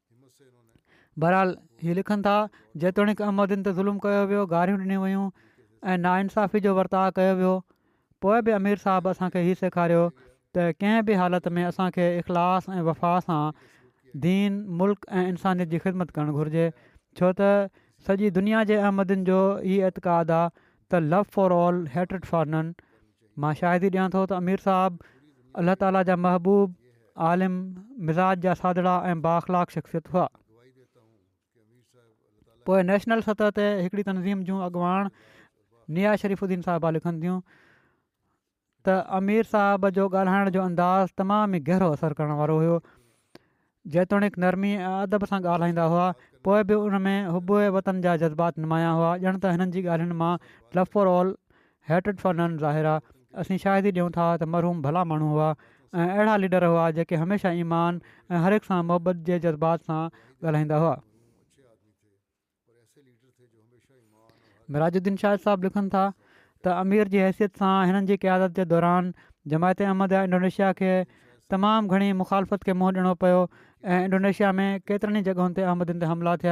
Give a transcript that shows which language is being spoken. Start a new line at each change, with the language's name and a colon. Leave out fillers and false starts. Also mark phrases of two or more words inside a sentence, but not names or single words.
Sindhi: बहरहाल हीअ लिखनि था जेतोणीकि अहमदनि ते ज़ुल्म कयो वियो, गारियूं ॾिनियूं वयूं ऐं नाइंसाफ़ी जो वर्ताउ कयो वियो, पोइ बि अमीर साहब असांखे हीअ सेखारियो त कंहिं बि हालत में असांखे इख़लास ऐं वफ़ा सां दीन, मुल्क ऐं इंसानियत जी ख़िदमत करणु घुरिजे, छो त सॼी दुनिया जे अहमदनि जो हीअ एतिक़ाद आहे त
English: love for all, hatred for none.
Sindhi: मां शाहिदी ॾियां थो त अमीर साहब अल्लाह ताला जा महबूब, आलिम, मिज़ाज जा सादड़ा ऐं बाख़लाक शख़्सियत हुआ। पोइ नेशनल सतह ते हिकिड़ी तनज़ीम जूं अॻुवाण निया शरीफ़ुद्दीन साहिबा लिखनि थियूं त अमीर साहब जो ॻाल्हाइण जो अंदाज़ तमामु ई गहरो असरु करण वारो हुयो। जेतोणीकि नरमी ऐं अदब सां ॻाल्हाईंदा हुआ, पोइ बि उन में हुबे वतन जा जज़्बात नुमाया हुआ। ॼण त हिननि जी ॻाल्हियुनि मां
English: love for all, hatred for none
Sindhi: ज़ाहिर आहे। असीं शाहिदी ॾियूं था त मरहूम भला माण्हू हुआ ऐं अहिड़ा लीडर हुआ जेके हमेशह ईमान ऐं हर हिक सां मुहबत जे जज़्बात सां ॻाल्हाईंदा हुआ। मिराजुद्दीन शाहिद साहब लिखनि था त अमीर जी हैसियत सां हिननि जी क़यादत जे दौरान जमायत अहमद इंडोनेशिया खे तमामु घणी मुखालफ़त खे मुंहुं ॾियणो पियो ऐं इंडोनेशिया में केतिरनि ई जॻहियुनि ते अहमदनि ते हमला थिया।